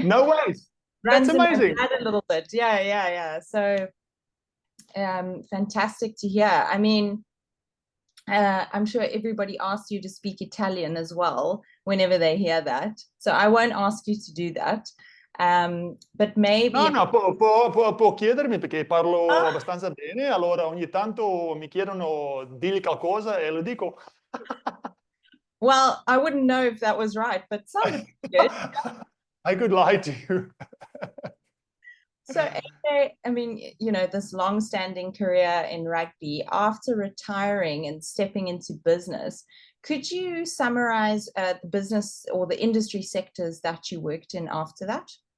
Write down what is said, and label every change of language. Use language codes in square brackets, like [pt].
[en] no way, that's amazing. A little bit, yeah. So fantastic to hear. I mean, I'm sure everybody asks you to speak Italian as well whenever they hear that. So I won't ask you to do that. But maybe... [it] No, può chiedermi perché parlo abbastanza bene, allora ogni tanto mi chiedono digli qualcosa e lo dico. [en] Well, I wouldn't know if that was right, but sounded good. I could lie to you. So, AJ, I mean, you know, this long-standing career in rugby, after retiring and stepping into business, could you summarize the business or the industry sectors that you worked in after that?